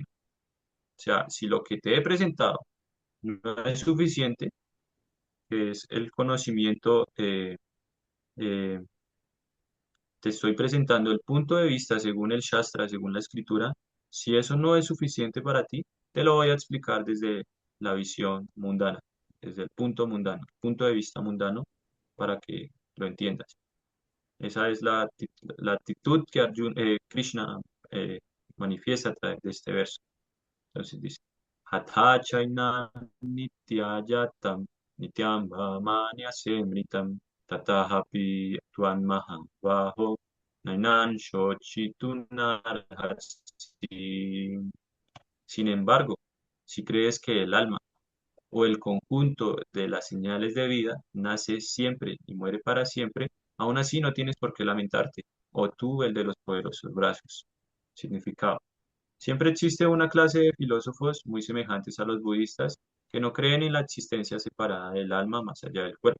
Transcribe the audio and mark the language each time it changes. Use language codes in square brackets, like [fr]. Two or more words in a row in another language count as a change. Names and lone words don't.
[es] O sea, si lo que te he presentado no es suficiente, que es el conocimiento, eh, te estoy presentando el punto de vista según el Shastra, según la escritura, si eso no es suficiente para ti, te lo voy a explicar desde la visión mundana, desde el punto mundano, punto de vista mundano, para que lo entiendas. Esa es la actitud que Krishna manifiesta a través de este verso. Entonces dice, [sa] Hatha chaina nityayatam nityam bhamanya semritam tatahapi tuan mahabaho nainan shochitunarhasi. [es] Sin embargo, si crees que el alma o el conjunto de las señales de vida nace siempre y muere para siempre, aún así no tienes por qué lamentarte, o tú el de los poderosos brazos. Significado. Siempre existe una clase de filósofos muy semejantes a los budistas que no creen en la existencia separada del alma más allá del cuerpo.